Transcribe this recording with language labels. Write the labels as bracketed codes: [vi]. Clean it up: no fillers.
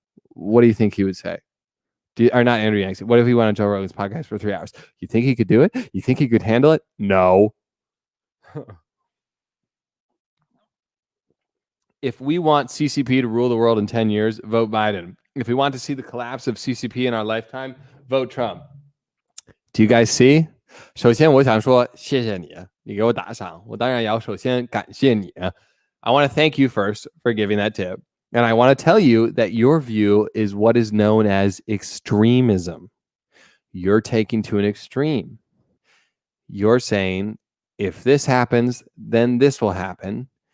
[en] What do you think he would say? Or not Andrew Yang. What if he went on Joe Rogan's podcast for 3 hours? You think he could do it? You think he could handle it? No. If we want CCP to rule the world in 10 years, vote Biden. If we want to see the collapse of CCP in our lifetime, vote Trump. Do you guys see? [zh] 首先我想说谢谢你，你给我打赏，我当然要首先感谢你。 [en] I want to thank you first for giving that tip. And I want to tell you that your view is what is known as extremism. You're taking to an extreme. You're saying, if this happens, then this will happen.